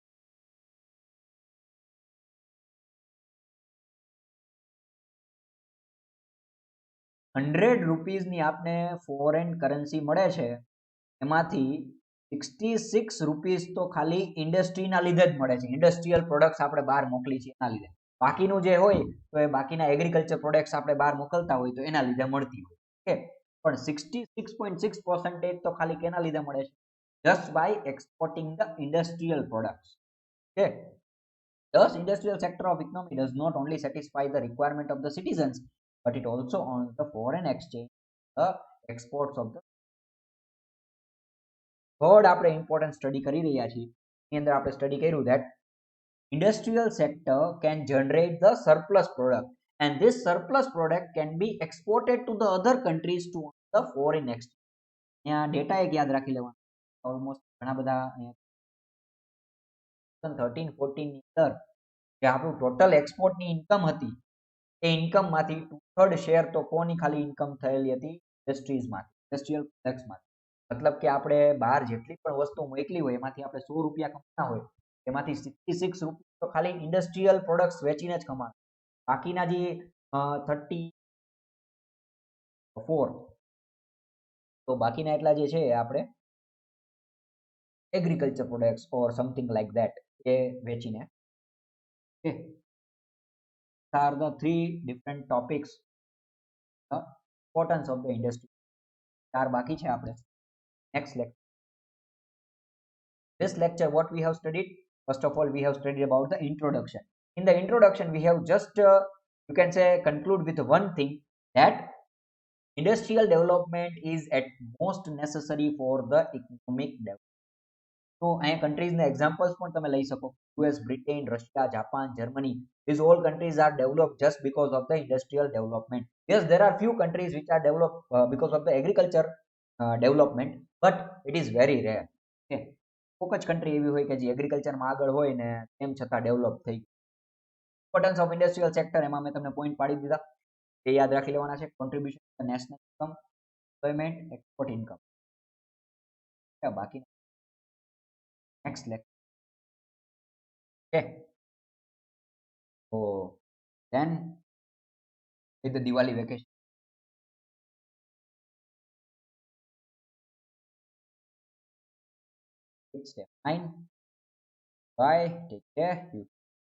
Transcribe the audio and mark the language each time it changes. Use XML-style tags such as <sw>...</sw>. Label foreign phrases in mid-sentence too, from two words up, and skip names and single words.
<gu>100 રૂપીસ ની આપને</gu> <en>foreign currency</en> <gu>મળે છે, એમાંથી 66 રૂપીસ તો ખાલી ઇન્ડસ્ટ્રીના લીધે જ મળે છે,</gu> <en>industrial products</en> <gu>આપણે બહાર મોકલી છે એના લીધે. બાકીનું જે હોય તો એ બાકીના</gu> <en>agriculture products</en> <gu>આપણે બહાર મોકલતા હોય તો એના લીધે મળતી હોય. ઓકે, પણ 66.6% તો ખાલી કેના લીધે મળે છે?</gu> <en>just by exporting the industrial products. Okay, thus industrial sector of economy does not only satisfy the requirement of the citizens, but it also earns the foreign exchange, the exports of the.</en> <gu>થર્ડ આપણે ઇમ્પોર્ટન્ટ સ્ટડી કરી રહ્યા છીએ, એની અંદર આપણે સ્ટડી કર્યું</gu> <en>that industrial sector can generate the surplus product, and this surplus product can be exported to the other countries to the foreign exchange.</en> <gu>અહીંયા ડેટા એક યાદ રાખી લેવાનો. ઓલમોસ્ટ ઘણા બધા 2013-14 ની અંદર જે આપણું ટોટલ એક્સપોર્ટની ઇન્કમ હતી, એ ઇન્કમમાંથી 2/3 શેર તો કોની ખાલી ઇન્કમ થયેલી હતી? ઇન્ડસ્ટ્રીઝમાંથી, ઇન્ડસ્ટ્રીયલ પ્રોડક્ટ્સમાંથી. મતલબ કે આપણે બહાર જેટલી પણ વસ્તુ મોકલી હોય એમાંથી આપણે ₹100 કમાતા હોય, એમાંથી ₹66 તો ખાલી</gu> <en>industrial products</en> <gu>વેચીને જ કમાતા. બાકીના જે 34, તો બાકીના એટલા જે છે એ આપણે</gu> <en>agriculture products or something like that</en> <gu>એ વેચીને.</gu> <en>Okay. Are the three different topics, the importance of the industry.</en> <gu>ચાર બાકી છે આપણે.</gu> <en>Next lecture. This lecture, what we have studied? First of all, we have studied about the introduction. In the introduction, we have just, you can say, conclude with one thing, that industrial development is at most necessary for the economic development.</en> <gu>તો અહીંયા કન્ટ્રીઝના એક્ઝામ્પલ્સ પણ તમે લઈ શકો. યુએસ, બ્રિટન, રશિયા, જાપાન, જર્મની.</gu> <en>These all countries are developed just because of the industrial development. Yes, there are few countries which are developed because of the agriculture development, but it is very rare. Okay.</en> <gu>કોક જ કન્ટ્રી એવી હોય કે જે એગ્રીકલ્ચરમાં આગળ હોય ને તેમ છતાં ડેવલપ થઈ.</gu> <en>importance of industrial sector,</en> <gu>એમાં મેં તમને પોઈન્ટ પાડી દીધા, એ યાદ રાખી લેવાના છે.</gu> <en>contribution national income, employment, export income. બાકી next lecture. Okay. So then with the Diwali vacation. Step 9. Bye. Take care. You</en>